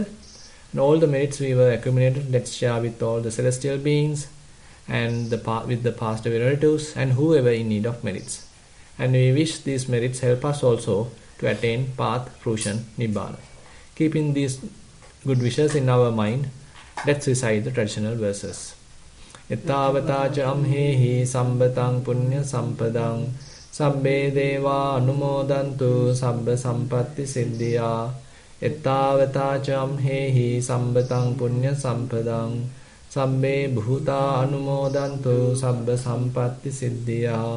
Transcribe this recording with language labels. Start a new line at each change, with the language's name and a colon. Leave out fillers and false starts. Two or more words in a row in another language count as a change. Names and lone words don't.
English: And all the merits we were accumulated, let's share with all the celestial beings and with the past relatives and whoever in need of merits. And we wish these merits help us also to attain path, fruition, Nibbana. Keeping these good wishes in our mind, let's recite the traditional verses.
Pali: Ettavata ca amhehi sambatang punya sampadang sabbe deva anumodantu sabba sampatti siddhya. Ettavata ca amhehi sambatang punya sampadang sabbe bhuta anumodantu sabba sampatti siddhya.